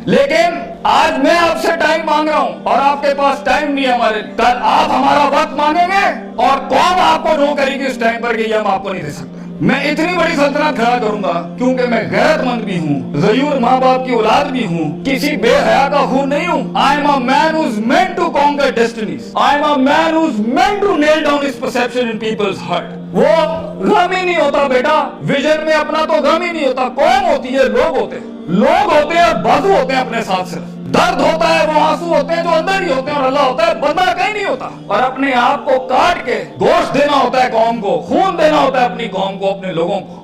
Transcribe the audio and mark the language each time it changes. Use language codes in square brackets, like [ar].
[ur] لیکن آج میں آپ سے ٹائم مانگ رہا ہوں اور آپ کے پاس ٹائم نہیں ہے ہمارے. کل آپ ہمارا وقت مانگیں گے اور قوم آپ کو نو کرے گی اس ٹائم پر کہ یہ ہم آپ کو نہیں دے سکتے. میں اتنی بڑی سلطنت کھڑا کروں گا کیونکہ میں غیرت مند بھی ہوں, غیور ماں باپ کی اولاد بھی ہوں, کسی بے حیا کا خون نہیں ہوں. [en] I am a man who's meant to conquer destinies. I am a man who's meant to nail down his perception in people's heart. [ur] وہ غم ہی نہیں ہوتا بیٹا, ویژن میں اپنا تو غم ہی نہیں ہوتا. قوم ہوتی ہے, لوگ ہوتے ہیں, لوگ ہوتے ہیں اور بازو ہوتے ہیں اپنے ساتھ. صرف درد ہوتا ہے, وہ آنسو ہوتے ہیں جو اندر ہی ہوتے ہیں, اور اللہ ہوتا ہے بندہ کہیں نہیں ہوتا. اور اپنے آپ کو کاٹ کے گوشت دینا ہوتا ہے قوم کو, خون دینا ہوتا ہے اپنی قوم کو, اپنے لوگوں کو.